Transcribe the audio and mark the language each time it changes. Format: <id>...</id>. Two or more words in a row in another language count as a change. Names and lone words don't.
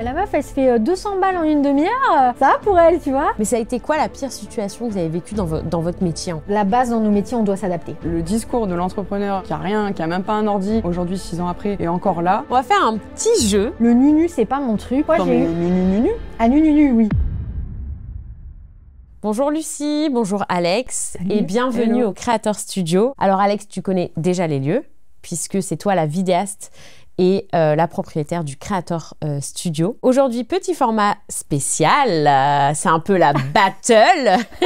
<fr>La meuf, elle se fait 200 balles en une demi-heure, ça va pour elle, tu vois. Mais ça a été quoi la pire situation que vous avez vécue dans votre métier? La base dans nos métiers, on doit s'adapter. Le discours de l'entrepreneur qui a rien, qui a même pas un ordi, aujourd'hui 6 ans après, est encore là. On va faire un petit jeu. Le nu-nu, c'est pas mon truc. Moi, j'ai eu... Nu-nu-nu-nu. Ah, nu-nu-nu, oui. Bonjour Lucie, bonjour Alex. Salut. Et bienvenue Hello. au Creator Studio. Alors Alex, tu connais déjà les lieux, puisque c'est toi la vidéaste et la propriétaire du Creator Studio. Aujourd'hui, petit format spécial, c'est un peu la battle.</fr>